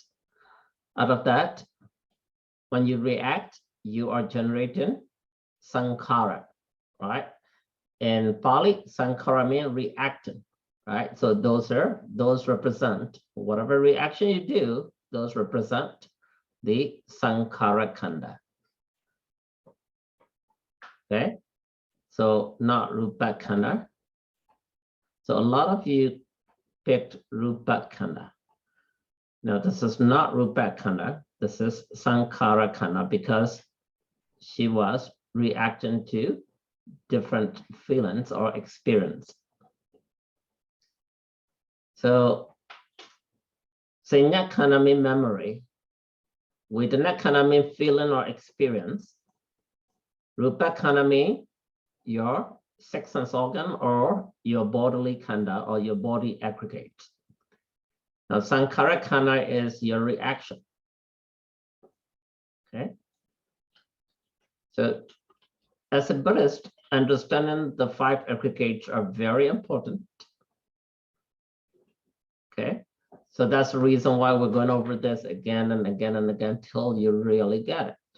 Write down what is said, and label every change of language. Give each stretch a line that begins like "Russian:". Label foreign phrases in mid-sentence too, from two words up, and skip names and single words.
English: Out of that, when you react, you are generating sankhara, right? In Pali, sankhara means reactant, right? So those represent whatever reaction you do, those represent the
Punjabi: sankhara khanda.
English: Okay, so not
Punjabi: rupa khanda.
English: So a lot of you picked
Punjabi: rupa khanda.
English: Now this is not
Punjabi: rupa khanda.
English: This is
Punjabi: sankhara khanda
English: because she was reacting to different feelings or experience. So
Punjabi: sanya khanda
English: means memory.
Punjabi: Vedana khanda
English: means feeling or experience.
Punjabi: Rupa khanda
English: means your 6 sense organ or your bodily khanda or your body aggregate. Now
Punjabi: sankhara khanda
English: is your reaction. Okay. So as a Buddhist, understanding the 5 aggregates are very important. Okay. So that's the reason why we're going over this again and again and again till you really get it.